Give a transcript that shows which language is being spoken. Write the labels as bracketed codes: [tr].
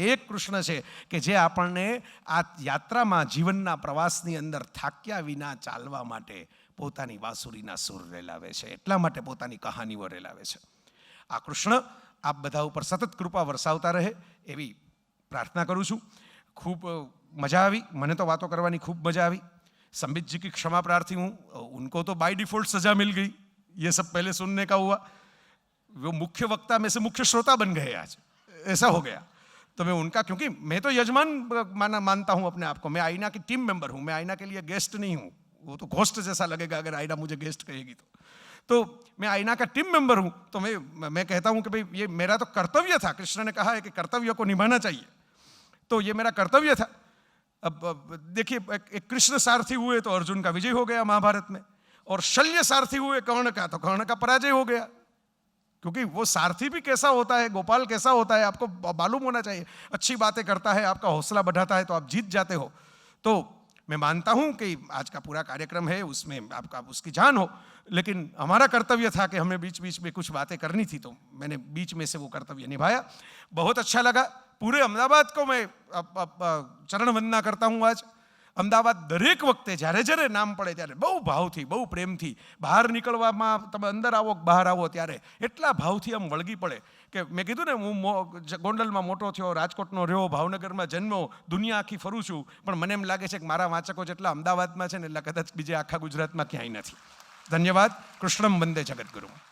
[gu] એક કૃષ્ણ છે કે જે આપણને આ યાત્રામાં, જીવનના પ્રવાસની અંદર થાક્યા વિના ચાલવા માટે પોતાની વાંસુરીના સુર રેલાવે છે, એટલા માટે પોતાની કહાનીઓ રેલાવે છે. આ કૃષ્ણ આપ બધા ઉપર સતત કૃપા વરસાવતા રહે એવી પ્રાર્થના કરું છું. ખૂબ મજા આવી, મને તો વાતો કરવાની ખૂબ मजा આવી. [hi] संबित जी की क्षमा प्रार्थी हूँ, उनको तो बाय डिफॉल्ट सजा मिल गई, ये सब पहले सुनने का हुआ, वो मुख्य वक्ता में से मुख्य श्रोता बन गए आज, ऐसा हो गया. तो मैं उनका, क्योंकि मैं तो यजमान मानता हूँ अपने आप को, मैं आईना की टीम मेंबर हूँ, मैं आईना के लिए गेस्ट नहीं हूँ. वो तो घोस्ट जैसा लगेगा अगर आईना मुझे गेस्ट कहेगी तो मैं आईना का टीम मेंबर हूँ. तो मैं कहता हूँ कि भाई ये मेरा तो कर्तव्य था. कृष्ण ने कहा है कि कर्तव्य को निभाना चाहिए, तो ये मेरा कर्तव्य था. अब देखिए, एक कृष्ण सारथी हुए तो अर्जुन का विजय हो गया महाभारत में, और शल्य सारथी हुए कर्ण का तो कर्ण का पराजय हो गया. क्योंकि वो सारथी भी कैसा होता है, गोपाल कैसा होता है, आपको मालूम होना चाहिए. अच्छी बातें करता है, आपका हौसला बढ़ाता है, तो आप जीत जाते हो. तो मैं मानता हूं कि आज का पूरा कार्यक्रम है उसमें आपका उसकी जान हो, लेकिन हमारा कर्तव्य था कि हमें बीच बीच में कुछ बातें करनी थी, तो मैंने बीच में से वो कर्तव्य निभाया. बहुत अच्छा लगा. पूरे अमदावाद को मैं चरण वंदना करता हूँ. [gu] आज અમદાવાદ દરેક વખતે જ્યારે જ્યારે નામ પડે ત્યારે બહુ ભાવથી, બહુ પ્રેમથી, બહાર નીકળવામાં, તમે અંદર આવો બહાર આવો ત્યારે એટલા ભાવથી આમ વળગી પડે કે મેં કીધું ને, હું ગોંડલમાં મોટો થયો, રાજકોટનો રહ્યો, ભાવનગરમાં જન્મ્યો, દુનિયા આખી ફરું છું, પણ મને એમ લાગે છે કે મારા વાંચકો જેટલા અમદાવાદમાં છે ને એટલા કદાચ બીજે આખા ગુજરાતમાં ક્યાંય નથી. ધન્યવાદ. કૃષ્ણમ વંદે જગદગુરુ.